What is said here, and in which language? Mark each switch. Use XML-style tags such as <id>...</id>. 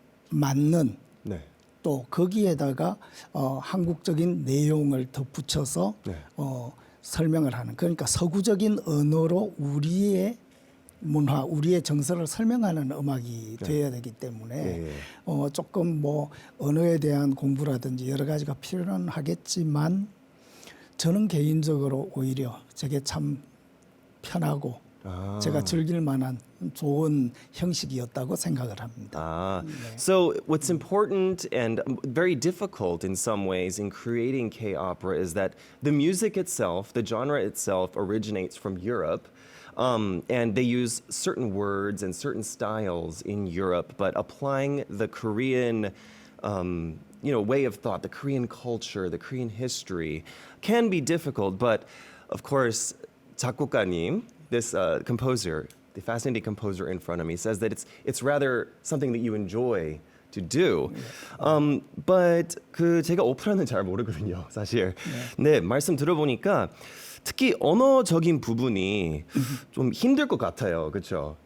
<ko>맞는 또 거기에다가 한국적인 내용을 덧붙여서 설명을 하는, 그러니까 서구적인 언어로 우리의 문화, 우리의 정서를 설명하는 음악이 되어야 되기 때문에 조금 뭐 언어에 대한 공부라든지 여러 가지가 필요는 하겠지만 저는 개인적으로 오히려 저게 참 편하고 제가 즐길 만한 좋은 형식이었다고 생각을 합니다.</ko> <en>So what's important and very difficult in some ways in creating K-opera is that the music itself, the genre itself originates from Europe. And they use certain words and certain styles in Europe, but applying the Korean you know, way of thought, the Korean culture, the Korean history can be difficult. But of course, 작곡가님, this composer, the fascinating composer in front of me, says that it's rather something that you enjoy to do.</en> <ko>But 그 제가 오페라는 잘 모르거든요, 사실. 근데 말씀 들어보니까 특히 언어적인 부분이 좀 힘들 것 같아요, 그렇죠?</ko>